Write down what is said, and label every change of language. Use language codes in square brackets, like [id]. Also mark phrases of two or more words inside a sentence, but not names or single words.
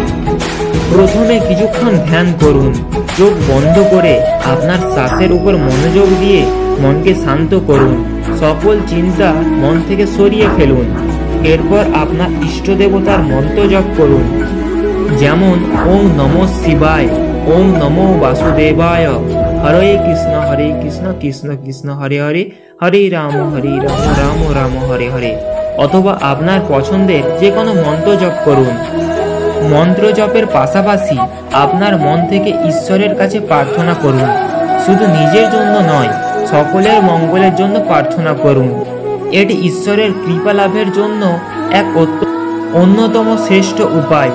[bn] প্রথমে কিছুক্ষণ ধ্যান করুন। চোখ বন্ধ করে আপনার শ্বাসের উপর মনোযোগ দিয়ে মনকে শান্ত করুন। সকল চিন্তা মন থেকে সরিয়ে ফেলুন। এরপর আপনার ইষ্ট দেবতার মন্ত্র জপ করুন, যেমন [sa] ওম নমঃ শিবায়, ওম নমো বাসুদেবায়, হরে কৃষ্ণ কৃষ্ণ কৃষ্ণ হরে হরে, হরে রাম রাম রাম হরে হরে। [bn] অথবা আপনার পছন্দের যে কোনো মন্ত্র জপ করুন। মন্ত্র জপের পাশাপাশি আপনার মন থেকে ঈশ্বরের কাছে প্রার্থনা করুন। শুধু নিজের জন্য নয়, সকলের মঙ্গলের জন্য প্রার্থনা করুন। এটি ঈশ্বরের কৃপা লাভের জন্য এক অন্যতম শ্রেষ্ঠ উপায়।